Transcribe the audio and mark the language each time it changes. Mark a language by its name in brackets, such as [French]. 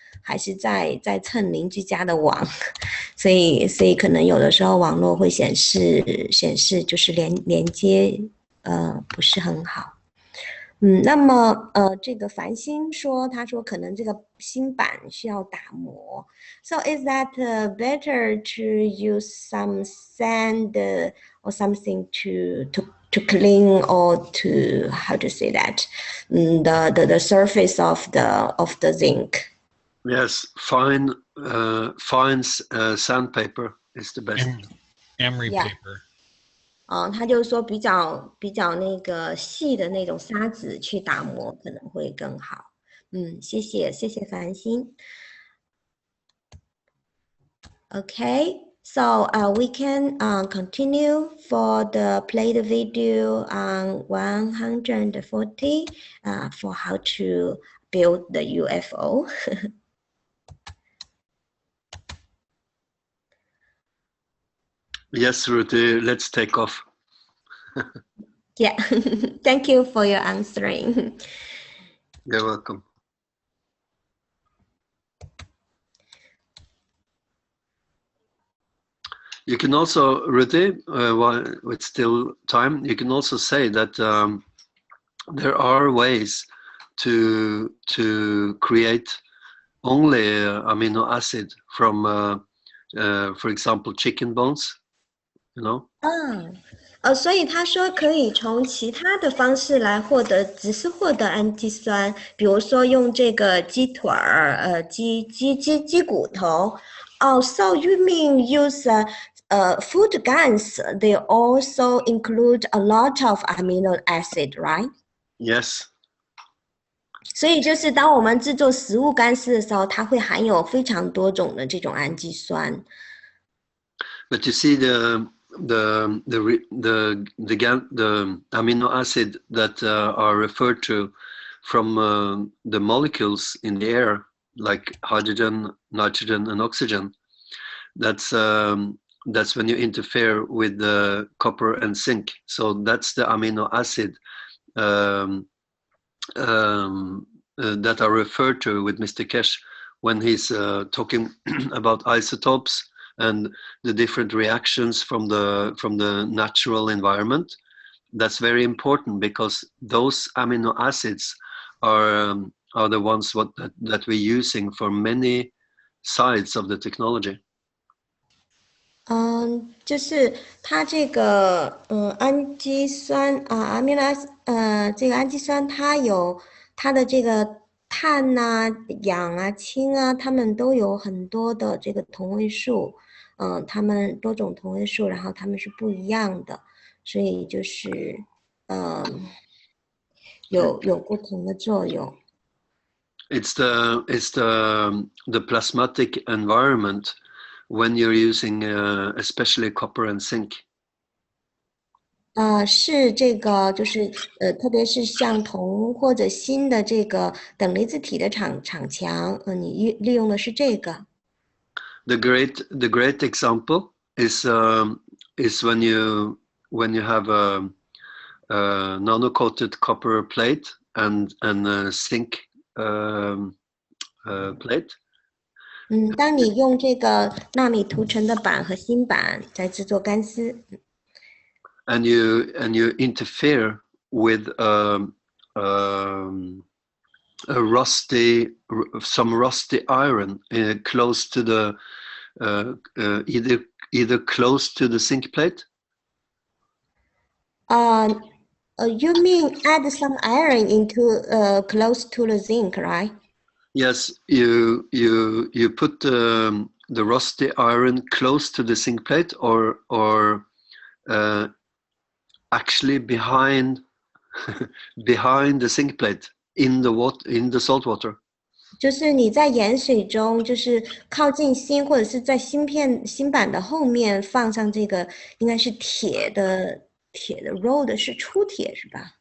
[Chinese] 还是在蹭邻居家的网，所以可能有的时候网络会显示就是连接不是很好。那么这个繁星说，他说可能这个新版需要打磨。 [English] So is that better to use some sand or something to clean or to how to say that the surface of the zinc? Yes, fine sandpaper is the best. Emery Yeah. paper. [Chinese] 他就是说比较那个细的那种砂纸去打磨可能会更好。谢谢繁星。 [English] Okay, so we can continue for the play the video on 140 for how to build the UFO. Yes, Ruthie, let's take off. Yeah, thank you for your answering. You're welcome. You can also, Ruthie, while it's still time, you can also say that there are ways to create only amino acid from, for example, chicken bones, you know? [Chinese] 所以他说可以从其他的方式来只是获得氨基酸，比如说用这个鸡腿儿，鸡骨头。 [English] So you mean use food gums? They also include a lot of amino acid, right? Yes. [Chinese] 所以就是当我们制作食物干丝的时候，它会含有非常多种的这种氨基酸。 [English] But you see the amino acid that are referred to from the molecules in the air, like hydrogen, nitrogen, and oxygen. That's when you interfere with the copper and zinc. So that's the amino acid that are referred to with Mr. Keshe when he's talking about isotopes and the different reactions from the natural environment. That's very important because those amino acids are the ones that we're using for many sides of the technology. [Chinese] 就是它这个氨基酸amino acid 这个氨基酸它有它的这个碳氧氢它们都有很多的这个同位素。它们多种同位素，然后它们是不一样的，所以就是有不同的作用。 [English] It's the plasmatic environment when you're using especially copper and zinc. [Chinese] 是这个就是特别是像铜或者锌的这个等离子体的场强，你利用的是这个。 [English] The great example is when you have a nano-coated copper plate and a zinc plate. [Chinese] 当你用这个纳米涂层的板和锌板在制作干丝。 [English] And you interfere with some rusty iron close to the either close to the zinc plate. You mean add some iron into close to the zinc, right? Yes, you put the rusty iron close to the zinc plate, or actually behind the zinc plate in the salt water. [Chinese] 就是你在盐水中，就是靠近锌或者是在锌板的后面放上这个，应该是铁的 rod 是粗铁是吧？